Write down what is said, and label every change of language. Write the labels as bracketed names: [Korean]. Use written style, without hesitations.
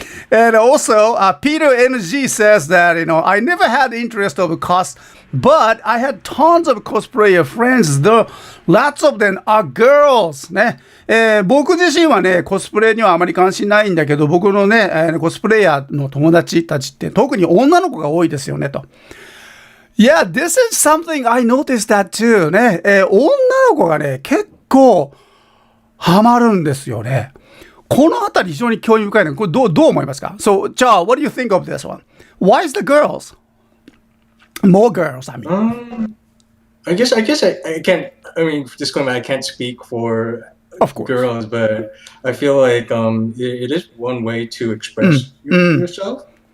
[English] And also, Peter NG says that, I never had the interest of cos, but I had tons of cosplayer friends, though lots of them are girls. [Japanese] ね、僕自身はね、コスプレにはあまり関心ないんだけど、僕のね、コスプレイヤーの友達たちって特に女の子が多いですよねと。 [English] Yeah, this is something I noticed that too. [Japanese] ね、女の子がね、結構ハマるんですよね。このあたり非常に興味深いの。これどう思いますか？ [English] So, Cha, what do you think of this one? Why is the girls? More girls, I mean. I guess I can't. I mean, disclaimer: I can't speak for of course girls, but I feel like it is one way to express yourself.